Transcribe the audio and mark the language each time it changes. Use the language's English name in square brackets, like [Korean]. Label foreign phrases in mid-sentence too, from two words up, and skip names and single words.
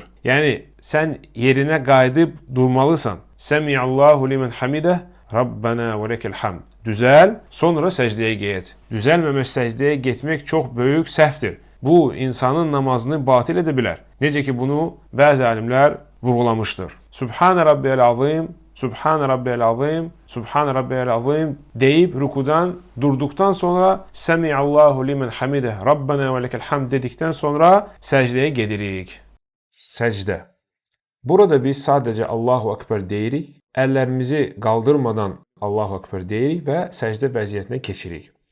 [Azerbaijani] Yəni, sən yerinə qayıdıb durmalısan. [Arabic] سمع الله لمن حمده، ربنا ولك الحمد. [Azerbaijani] Düzəl, sonra səcdəyə get. Düzəlməmiş səcdəyə getmək çox böyük səhvdir. Bu, insanın namazını batil edə bilər. Necə ki, bunu bəzi alimlər vurğulamışdır. [Arabic] سبحان ربي العظيم، سبحان ربي العظيم، سبحان ربي العظيم [Azerbaijani] deyib rükudan durduqdan sonra [Arabic] سمع الله لمن حمده، ربنا ولك الحمد [Azerbaijani] dedikdən sonra səcdəyə gedirik. Səcdə. Burada biz sadəcə [Arabic] الله أكبر [Azerbaijani] deyirik. Əllərimizi qaldırmadan [Arabic] الله أكبر [Azerbaijani] deyirik və səcdə vəziyyətinə keçirik.